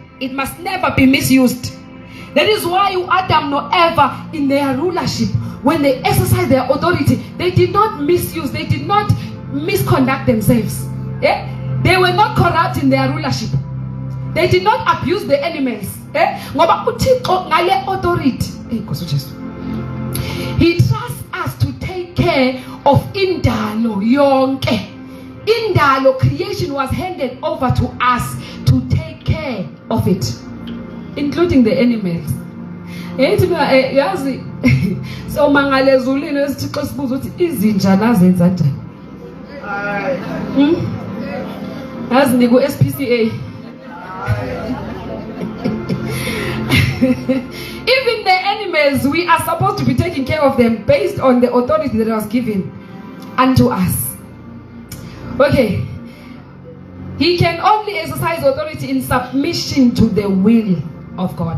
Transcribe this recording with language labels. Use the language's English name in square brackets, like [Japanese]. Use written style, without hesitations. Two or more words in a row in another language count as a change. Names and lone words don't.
[English] It must never be misused. That is why Adam nor Eva in their rulership, when they exercised their authority, they did not misuse, they did not misconduct themselves. They were not corrupt in their rulership. They did not abuse the animals. [Xhosa] Ngoba uThixo ngale [English] authority. He trusts us to take care of [Xhosa] indalo yonke. [English] Indalo creation was handed over to us to take care of it, including the animals. [Xhosa] Yazi so mangale ezulwini esithixo sibuza ukuthi izinja nazenza njani. Yazi niku SPCA. [English] Even the animals, we are supposed to be taking care of them based on the authority that was given unto us. Okay. He can only exercise authority in submission to the will of God.